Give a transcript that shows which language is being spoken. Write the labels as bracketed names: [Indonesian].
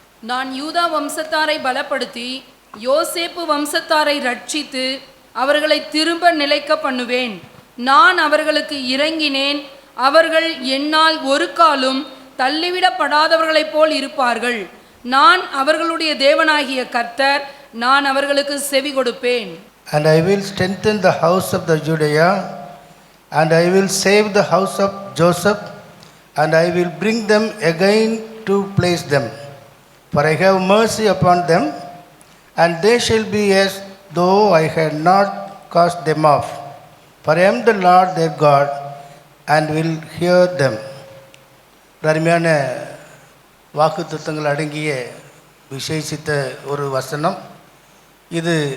[Tamil] நான் யூதா வம்சத்தாரை பலப்படுத்தி யோசேப்பு வம்சத்தாரை ரட்சித்து அவர்களை திரும்ப நிலைக்க பண்ணுவேன். நான் அவர்களுக்கு இறங்கினேன், அவர்கள் என்னால் ஒரு காலும் தள்ளிவிடப்படாதவர்களைப் போல் இருப்பார்கள். நான் அவர்களுடைய தேவனாகிய கர்த்தர், நான் அவர்களுக்கு செவி கொடுப்பேன். [English] And I will strengthen the house of the Judea, and I will save the house of Joseph, and I will bring them again to place them. For I have mercy upon them, and they shall be as though I had not cast them off. For I am the Lord their God, and will hear them. [Tamil] அருமையான வாக்குத்தத்தங்கள் அடங்கிய விசேஷித்த ஒரு வசனம் இது.